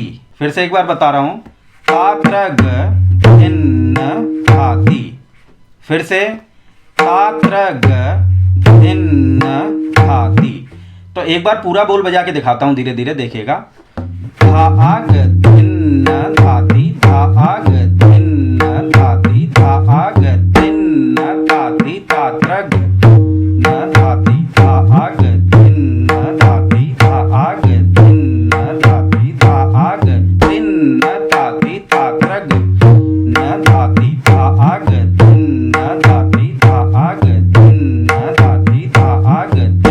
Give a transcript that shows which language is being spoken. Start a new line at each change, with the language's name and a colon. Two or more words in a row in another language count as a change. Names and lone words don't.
Hindi: फिर से एक बार बता रहा हूं, तात्रग धिन्न धाती। फिर से तात्रग धिन्न धाती। तो एक बार पूरा बोल बजा के दिखाता हूं धीरे धीरे, देखिएगा, धा आ ग धिन्न धाती, धा आ ग धिन्न धाती, धा आ ग धिन्न धाती, तात्रग न धाती, धा आ ग धिन्न धाती, धा आ ग धिन्न धाती, धा आ ग धिन्न धाती, तात्रग न धाती, धा आ ग धिन्न धाती, धा आ ग धिन्न धाती, धा आ ग